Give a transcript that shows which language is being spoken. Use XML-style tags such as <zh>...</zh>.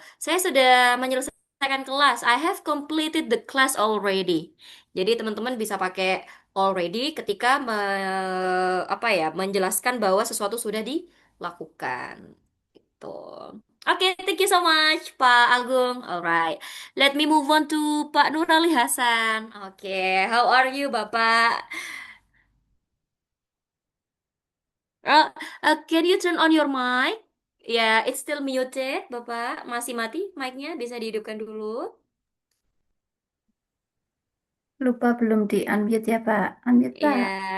<id>Saya sudah menyelesaikan kelas.</id> <en>I have completed the class already.</en> <id>Jadi teman-teman bisa pakai already ketika apa ya, menjelaskan bahwa sesuatu sudah dilakukan. Gitu.</id> <en>Oke, thank you so much, Pak Agung. Alright, let me move on to Pak Nurali Hasan. Oke, how are you, Bapak? Can you turn on your mic? Ya, it's still muted, Bapak.</en> <id>Masih mati mic-nya, bisa dihidupkan dulu. Lupa belum di unmute ya Pak. Unmute Pak. Iya.</id>